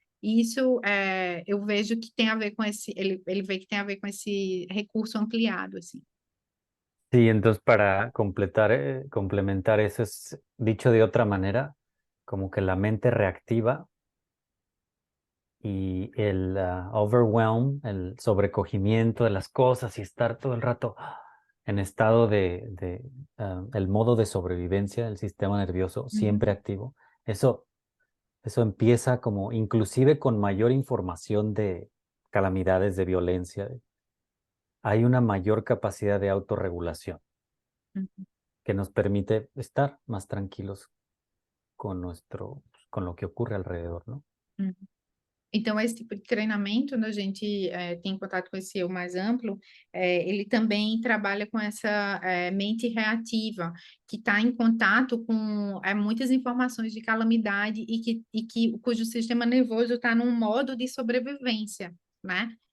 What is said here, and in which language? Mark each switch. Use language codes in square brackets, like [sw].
[pt] E isso eu vejo que tem a ver com ele vê que tem a ver com esse recurso ampliado, assim. [es] Sí, entonces para complementar eso es dicho de otra manera, como que la mente reactiva y el overwhelm, el sobrecogimiento de las cosas y estar todo el rato en estado de el modo de sobrevivencia del sistema nervioso, siempre activo. Eso empieza como inclusive con mayor información de calamidades, de violencia. Hay una mayor capacidad de autorregulación que nos permite estar más tranquilos con lo que ocurre alrededor, ¿no? [pt] Então, esse tipo de treinamento, quando a gente tem contato com esse eu mais amplo, ele também trabalha com essa mente reativa, que está em contato com muitas informações de calamidade cujo sistema nervoso está num modo de sobrevivência, né?